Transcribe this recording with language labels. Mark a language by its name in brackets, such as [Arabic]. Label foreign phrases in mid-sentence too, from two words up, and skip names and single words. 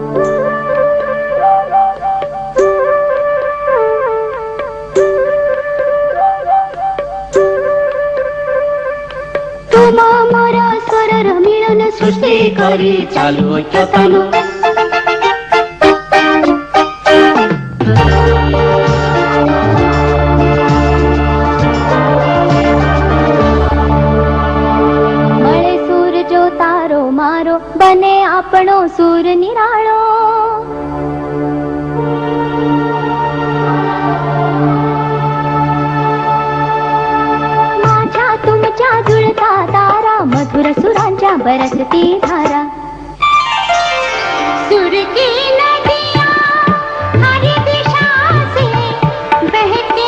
[Bangla] তোমা মোরা স্বরর মিলন সৃষ্টি করি চালু ঐক্যতান [Gujarati] મળે સૂર જો તારો મારો બને આપણો સૂર નિરાળો [Marathi] माझ्या तुमच्या जुळता तारा मधुर सुरांच्या बरसती धारा [Hindi] सुर की नदियाँ हर दिशा से बहते